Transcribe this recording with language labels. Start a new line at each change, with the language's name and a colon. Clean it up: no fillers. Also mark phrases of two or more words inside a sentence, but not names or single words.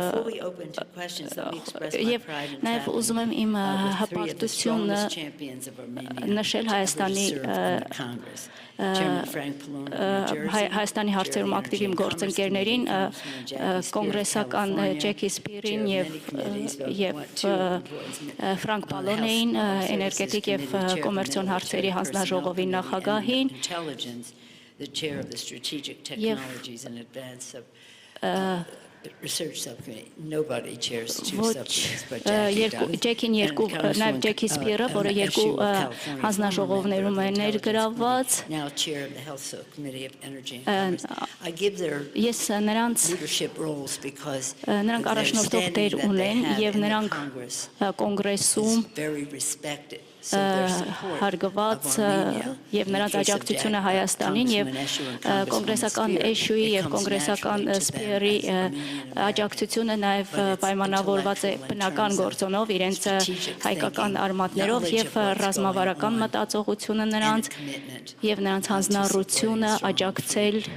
Armenian: եւ նաեւ ուզում եմ իմ հպարտությունը նշել Հայաստանի հարցերում ակտիվ իմ գործընկերներին, կոնգրեսական Ջեքի Սպիրին եւ Ֆրանկ Պալոնեին, էներգետիկ եւ կոմերցիոն հարցերի հանձնաժողովի նախագահին
English: the chair of the strategic technologies and advance of research subcommittee. Nobody chairs two subcommittees, but
Armenian: Ջեկին երկու նաև Ջեկի Սպիրը, որը երկու հանձնաժողովներում է ներգրավված։
English: Now chair of the health subcommittee of energy and commerce. I give their leadership roles because
Armenian: նրանք առաջնորդող դեր ունեն եւ նրանք կոնգրեսում
English: very respected.
Armenian: Հարգված եւ նրանց աջակցությունը Հայաստանին եւ կոնգրեսական էշուի եւ կոնգրեսական սպիրի աջակցությունը նաեւ պայմանավորված է բնական գործոնով իրենց հայկական արմատներով եւ ռազմավարական մտածողությունը նրանց եւ նրանց հանձնառությունը աջակցել